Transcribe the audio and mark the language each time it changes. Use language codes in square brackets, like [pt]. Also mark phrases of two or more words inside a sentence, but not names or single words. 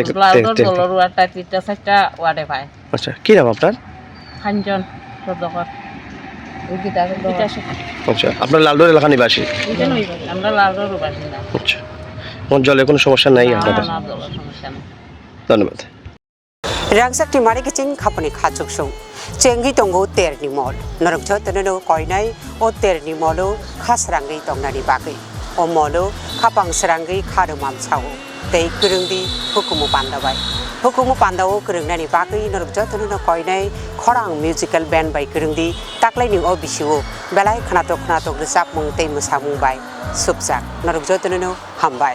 [bn] জলের ওয়াটটা 3-4টা ওয়াটে পায় আচ্ছা কি নাম আপনার খানজন সদকর আচ্ছা আপনার লালডোর এলাকা নিবাসী আমরা লালডোর বাসিন্দা আচ্ছা কোন জলে কোনো সমস্যা নাই আপনাদের ধন্যবাদ [trp] Swrangchati mari kicing khapani khachuk sung chengi tongo terni mol norok joteno koinai o terni molo khasrangi tongnani bagai o molo khapang srangi kharumam chao tei kurungdi hukumu pandabai hukumu pandao kurungnani bagai norok joteno koinai khorang [en] musical band [trp] bai kurungdi taklai ning o bisiu belai khnatok resap mung tei musamung bai Swkak norok joteno hambai